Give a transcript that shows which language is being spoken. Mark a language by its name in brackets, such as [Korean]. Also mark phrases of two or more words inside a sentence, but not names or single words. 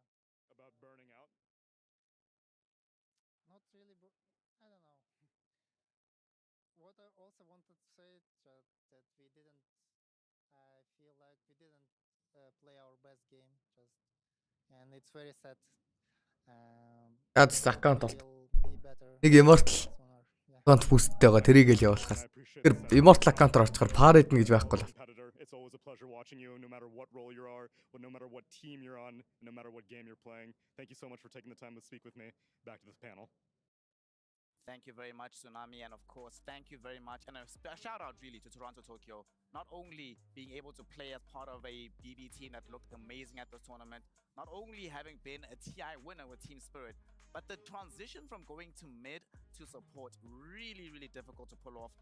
[English] About burning out? Not really. I don't know. What I also wanted to say that we didn't. I feel like we didn't play our best game, and it's very sad. [Mongolian] Ядс аккаунт олт. Нэг immortal аккаунт boostтэй байгаа. Тэрийг л явуулахаас. Тэр immortal аккаунтаар очихоор parade нь гэж байхгүй л. [English] It's always a pleasure watching you, no matter what role you are, no matter what team you're on, no matter what game you're playing. Thank you so much for taking the time to speak with me. Back to the panel. Thank you very much, Tsunami, and of course, thank you very much. And a shout out really to Toronto, Tokyo. Not only being able to play as part of a BB team that looked amazing at this tournament, not only having been a TI winner with Team Spirit, but the transition from going to mid to support, really, really difficult to pull off.